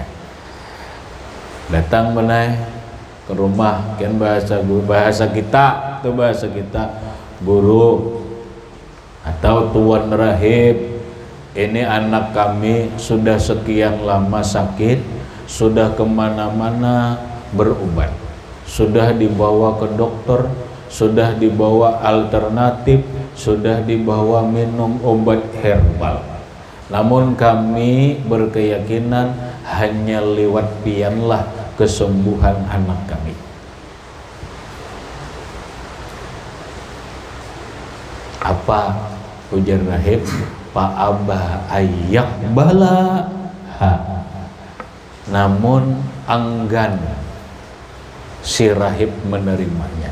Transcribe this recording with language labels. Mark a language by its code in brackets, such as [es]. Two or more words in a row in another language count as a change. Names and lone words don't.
[id] Datang menai ke rumah, kan bahasa kita guru atau tuan rahib, ini anak kami sudah sekian lama sakit, sudah kemana-mana berobat, sudah dibawa ke dokter, sudah dibawa alternatif, sudah dibawa minum obat herbal. Namun kami berkeyakinan hanya lewat pianlah kesembuhan anak kami. [bjn] Apa ujar rahib? [ar] Fa'aba ayyaqbala. [id] Namun enggan si rahib menerimanya.